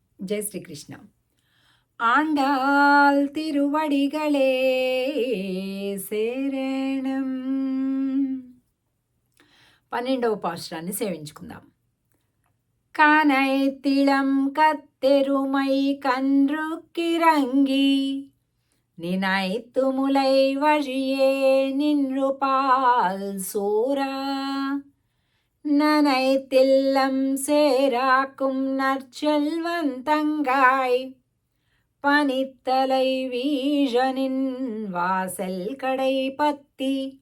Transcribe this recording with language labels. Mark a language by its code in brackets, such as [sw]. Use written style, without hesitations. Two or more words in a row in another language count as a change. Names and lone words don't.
[te] జై శ్రీకృష్ణ. [ta] ஆண்டாள் திருவடிகளே சரணம். [te] 12వ పాశురాన్ని సేవించుకుందాం. [ta] கனைத்திளங் கற்றெருமை கன்றுக்கிறங்கி நினைத்துமுலை வழியே நின்றுபால் சோரா நனைத்தில்லம் சேராக்கும் நற்செல்வந்தங்காய் பனித்தலை வீழனின் வாசல் கடை பத்தி